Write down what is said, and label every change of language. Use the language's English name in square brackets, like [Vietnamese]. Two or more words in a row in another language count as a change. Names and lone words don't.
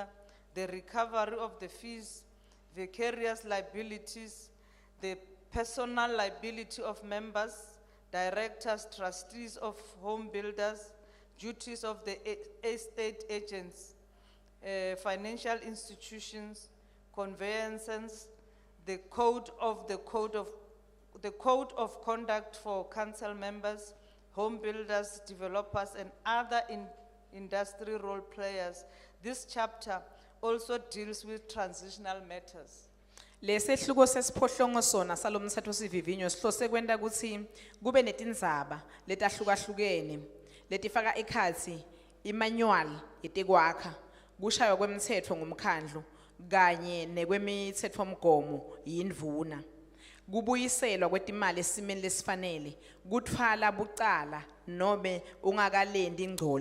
[English] the recovery of the fees, vicarious liabilities, the personal liability of members, directors, trustees of home builders, duties of the estate agents, financial institutions, conveyances, the code of conduct for council members, home builders, developers, and other industry role players. This chapter also deals with transitional matters. [Swati] Lesehluko sesiphohlongo sona salomthetho sivivinyo sihlose kwenta kutsi kube netindzaba letahlukahlukene letifaka ekhatsi imanual yetekwakha kushaywa kwemthetho ngumkhandlu kanye nekwemitsetfomgomo yindvuna kubuyiselwa kwetimali esimeni lesifanele kutfwala bucala nobe ungakalendi ingco